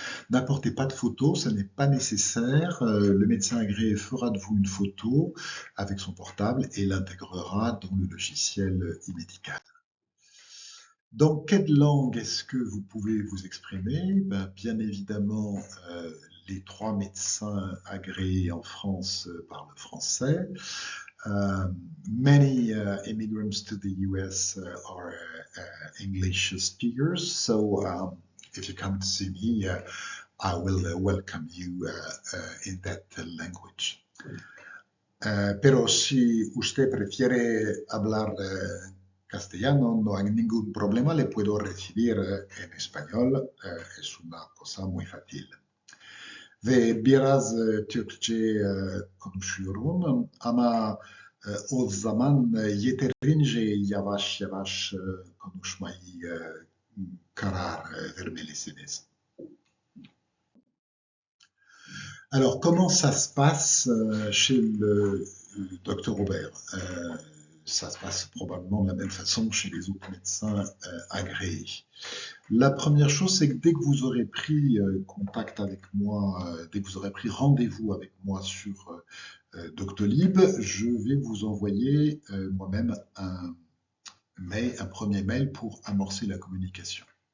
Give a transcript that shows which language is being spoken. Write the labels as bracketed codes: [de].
[fr] N'apportez pas de photos, ce n'est pas nécessaire. Le médecin agréé fera de vous une photo avec son portable et l'intégrera dans le logiciel e-médical. Dans quelle langue est-ce que vous pouvez vous exprimer? Bien évidemment, les 3 médecins agréés en France parlent français. [en] Many immigrants to the US are English speakers, so if you come to see me, I will welcome you in that language. [es] Pero si usted prefiere hablar castellano, no hay ningún problema, le puedo recibir en español, es una cosa muy fácil. [tr] Ve biraz Türkçe konuşuyorum ama o zaman yeterince yavaş yavaş konuşmayı karar vermelisiniz. [fr] Alors, comment ça se passe chez le docteur Robert? Ça se passe probablement de la même façon chez les autres médecins agréés. La première chose, c'est que dès que vous aurez pris contact avec moi, dès que vous aurez pris rendez-vous avec moi sur Doctolib, je vais vous envoyer moi-même un premier mail pour amorcer la communication.